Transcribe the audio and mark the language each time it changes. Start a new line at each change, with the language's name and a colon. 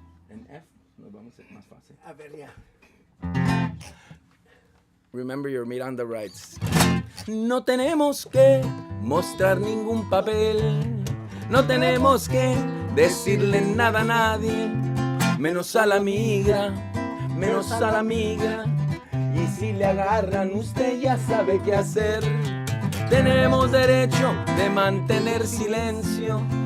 Spanish: En F nos vamos a ser más fácil. A ver, ya.
English: Remember your Miranda rights.
Spanish: No tenemos que mostrar ningún papel. No tenemos que decirle nada a nadie, menos a la migra, menos a la migra. Y si le agarran, usted ya sabe qué hacer. Tenemos derecho de mantener silencio.